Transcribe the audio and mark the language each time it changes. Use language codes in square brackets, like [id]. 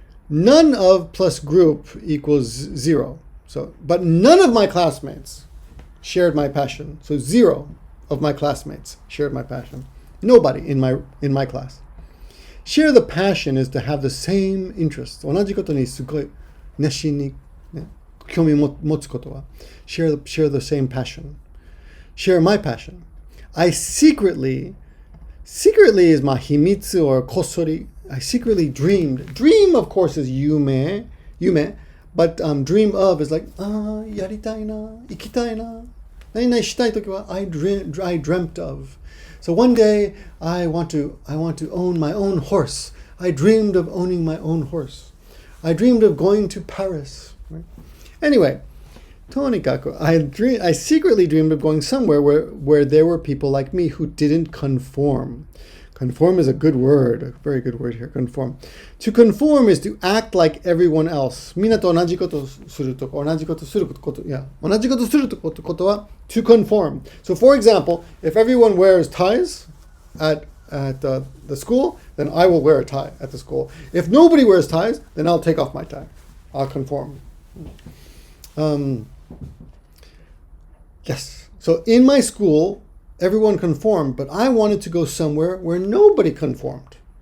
[en] None of plus group equals 0. So, but none of my classmates shared my passion. So 0 of my classmates shared my passion. Nobody in my class. Share the passion is to have the same interests. [ja] 同じことにすごい熱心に、ね、興味を持つことは [en] share the same passion. Share my passion. I secretly is my himitsu or kosori. I secretly dreamed. Dream, of course, is yume, but dream of is like, [ja] yaritai na, ikitai na. Nainai shitai toki wa [en] I dreamt of. So one day I want to own my own horse. I dreamed of owning my own horse. I dreamed of going to Paris. Right? Anyway, tonikaku, I secretly dreamed of going somewhere where there were people like me who didn't conform. Conform is a good word, a very good word here, conform. To conform is to act like everyone else. [ja] みんなと同じことするとか、同じことすること、同じことすることは to conform. [en] So for example, if everyone wears ties at the school, then I will wear a tie at the school. If nobody wears ties, then I'll take off my tie. I'll conform. Yes. So in my school, everyone conformed, but I wanted to go somewhere where nobody conformed.